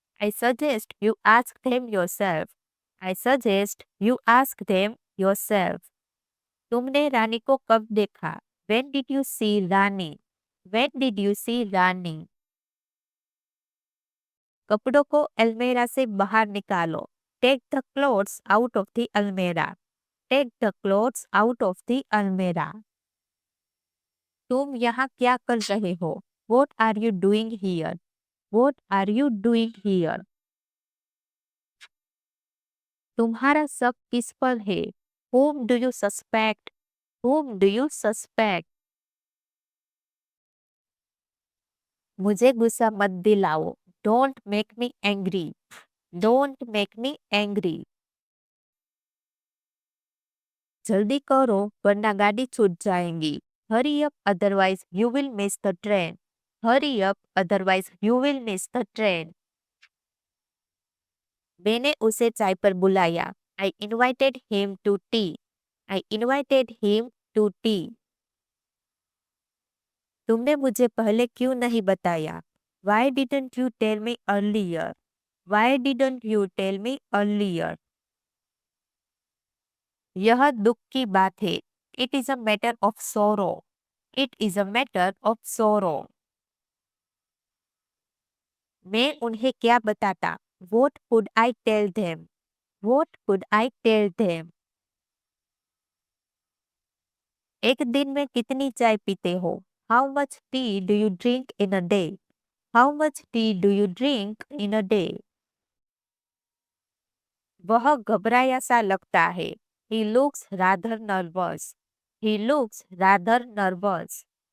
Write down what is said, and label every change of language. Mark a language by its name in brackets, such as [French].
[English] I suggest you ask them yourself. I suggest you ask them yourself. [Hindi] तुमने रानी को कब देखा? [English] When did you see Rani? When did you see Rani? [Hindi] कपड़ों को अलमेरा से बाहर निकालो। [English] Take the clothes out of the almirah. Take the clothes out of the almirah. [Hindi] तुम यहाँ क्या कर रहे हो? [English] What are you doing here? What are you doing here? [Hindi] तुम्हारा शक किस पर है? [English] Whom do you suspect? Whom do you suspect? [Hindi] मुझे गुस्सा मत दिलाओ। [English] Don't make me angry. Don't make me angry. [Hindi] जल्दी करो वरना गाड़ी छूट जाएंगी। [English] Hurry up otherwise you will miss the train. Hurry up otherwise you will miss the train. [Hindi] मैंने उसे चाय पर बुलाया। [English] I invited him to tea. I invited him to tea. [Hindi] तुमने मुझे पहले क्यों नहीं बताया? [English] Why didn't you tell me earlier? Why didn't you tell me earlier? [Hindi] यह दुख की बात है। [English] It is a matter of sorrow. It is a matter of sorrow. [Hindi] मैं उन्हें क्या बताता? [English] What could I tell them? What could I tell them? [Hindi] एक दिन में कितनी चाय पीते हो? [English] How much tea do you drink in a day? How much tea do you drink in a day? [Hindi] वह घबराया सा लगता है। [English] He looks rather nervous. He looks rather nervous.